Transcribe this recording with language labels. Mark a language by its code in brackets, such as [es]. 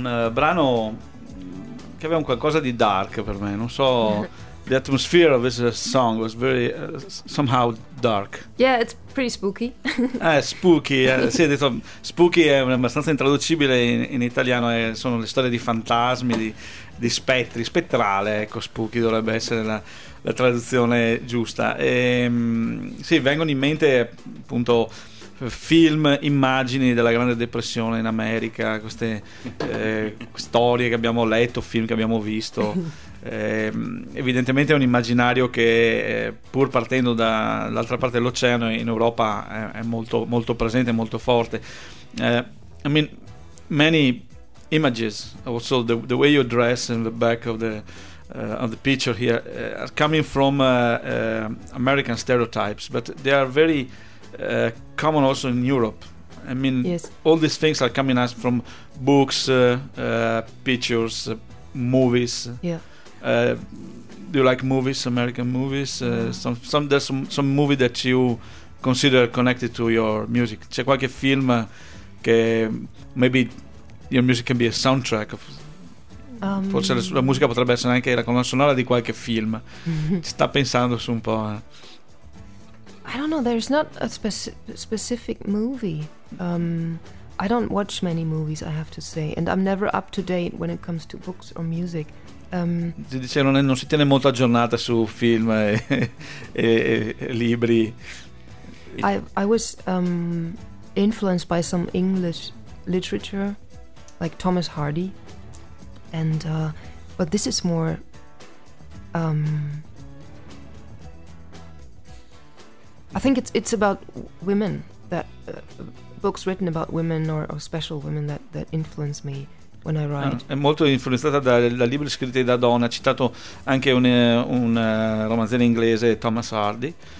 [it] Brano che aveva un qualcosa di dark per me, non so. [en] The atmosphere of this song was very somehow dark. Yeah, it's pretty spooky. [it] Spooky, sì, ho detto spooky è abbastanza intraducibile in italiano, sono le storie di fantasmi, di spettri, spettrale, ecco, spooky dovrebbe essere la traduzione giusta. E, sì, vengono in mente appunto film, immagini della Grande Depressione in America, queste storie che abbiamo letto, film che abbiamo visto. Evidentemente è un immaginario che, pur partendo dall'altra parte dell'oceano, in Europa è molto, molto presente, molto forte. [en] I mean, many images, also the way you dress in the back of the picture here, are coming from American stereotypes, but they are very common also in Europe. I mean, yes, all these things are coming us from books, pictures, movies. Yeah. Do you like movies, American movies? There's some movie that you consider connected to your music. [it] C'è qualche film che [en] maybe your music can be a soundtrack of, [it] forse la musica potrebbe essere anche la colonna sonora di qualche film. Ci sta pensando su un po', eh? [en] I don't know, there's not a specific movie. I don't watch many movies, I have to say, and I'm never up to date when it comes to books or music. [it] Ti dice, non si tiene molto aggiornata su film e libri. [en] I was influenced by some English literature, like Thomas Hardy, and but this is more I think it's about women, that books written about women or special women that influence me when I write. [it] È molto influenzata da libri scritti da donne. Ha citato anche un romanziere inglese, Thomas Hardy.